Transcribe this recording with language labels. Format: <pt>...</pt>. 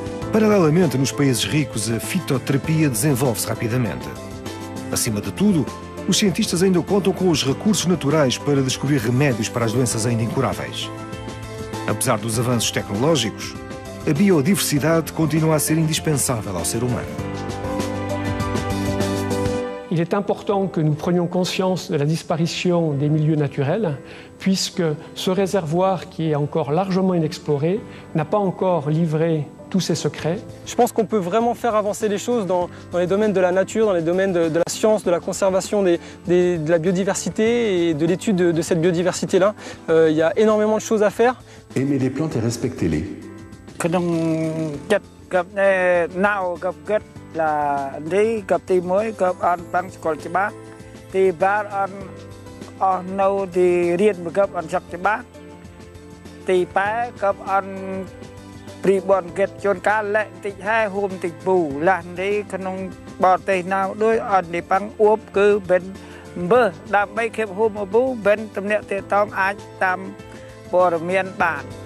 <pt>Paralelamente, nos países ricos, a fitoterapia desenvolve-se rapidamente. Acima de tudo, os cientistas ainda contam com os recursos naturais para descobrir remédios para as doenças ainda incuráveis. Apesar dos avanços tecnológicos, a biodiversidade continua a ser indispensável ao ser humano.</pt> <fr>Il est important que nous prenions conscience de la disparition des milieux naturels, puisque ce réservoir qui est encore largement inexploré n'a pas encore livré tous ses secrets. Je pense qu'on peut vraiment faire avancer les choses dans les domaines de la nature, dans les domaines de la science, de la conservation de la biodiversité et de l'étude de cette biodiversité-là. Il y a énormément de choses à faire. Aimez les plantes et respectez-les. là đi gặp tí mới gặp ăn bằng còn chỉ bác thì bác ăn nâu thì riêng mà gặp ăn sắp chỉ bác thì bé gặp ăn bị bọn kết chôn cá lệ thì hai hôm thì bù là đi khăn bỏ tay nào đôi ăn thì bằng uống cứ bên bơ làm mấy khép hôm ở bú bên tầm nẹo thì tóm ai tầm bò miền bản.</fr>